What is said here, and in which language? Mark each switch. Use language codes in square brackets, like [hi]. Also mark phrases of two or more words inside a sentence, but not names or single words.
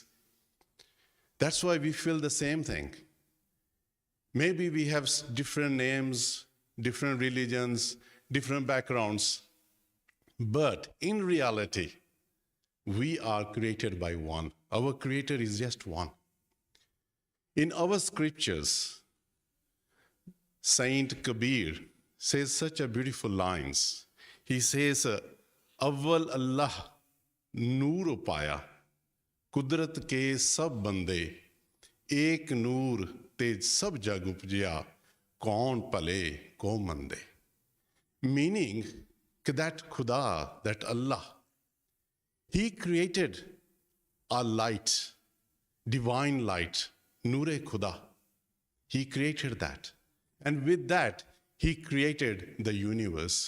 [en] That's why we feel the same thing. Maybe we have different names, different religions, different backgrounds, but in reality, we are created by one. Our creator is just one. In our scriptures, Saint Kabir says such a beautiful lines. He says, [pa] ਅੱਵਲ ਅੱਲ੍ਹਾ ਨੂਰ ਉਪਾਇਆ ਕੁਦਰਤ ਕੇ ਸਭ ਬੰਦੇ, ਏਕ ਨੂਰ ਤੇ ਸਭ ਜਗ ਉਪਜਿਆ ਕੌਣ ਭਲੇ ਕੋ ਮੰਦੇ. [en] Meaning that Khuda, that Allah, he created a light, divine light, [ur] نورِ خدا. [en] He created that. And with that, he created the universe.